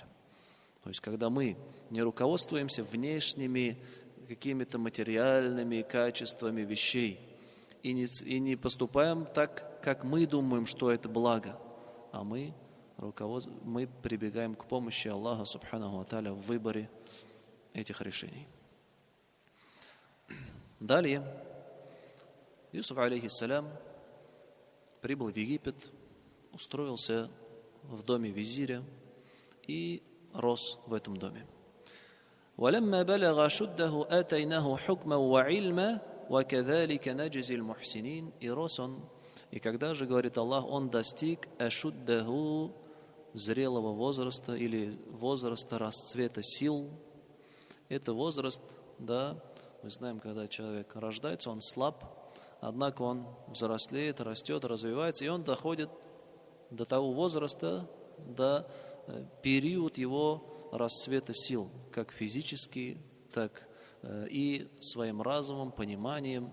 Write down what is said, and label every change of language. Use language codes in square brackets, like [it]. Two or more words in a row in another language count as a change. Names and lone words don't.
[ru] То есть, когда мы не руководствуемся внешними какими-то материальными качествами вещей и не поступаем так, как мы думаем, что это благо, а мы прибегаем к помощи Аллаха [ar] سبحانه وتعالى [ru] в выборе этих решений. Далее, Юсуф алейхиссалям прибыл в Египет, устроился в доме визиря и рос в этом доме. [ar] وَلَمَّا بَلَغَ شُدَّهُ آتَيْنَاهُ حُكْمًا وَعِلْمًا وَكَذَلِكَ نَجْزِي الْمُحْسِنِينَ. [ru] И рос он, и когда же, говорит Аллах, он достиг ашуддаху, зрелого возраста или возраста расцвета сил. Это возраст, да, мы знаем, когда человек рождается, он слаб, однако он взрослеет, растет, развивается, и он доходит до того возраста, до период его расцвета сил, как физически, так и своим разумом, пониманием.